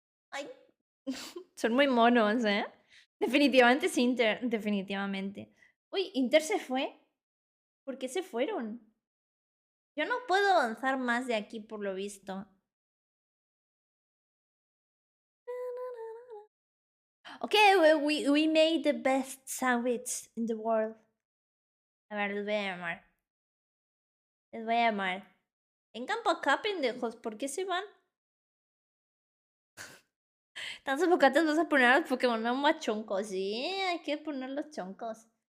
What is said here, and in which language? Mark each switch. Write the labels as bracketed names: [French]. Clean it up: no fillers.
[Spanish] Ay, son muy monos, ¿eh? Definitivamente es Inter, definitivamente. Uy, Inter se fue. ¿Por qué se fueron? Yo no puedo avanzar más de aquí por lo visto. [English] Okay, we made the best sandwich in the world. [Spanish] A ver, les voy a llamar. Les voy a llamar. Vengan para acá, pendejos. ¿Por qué se van? Tan sofocantes, vas a poner a los Pokémon más choncos. Sí, hay que poner los choncos.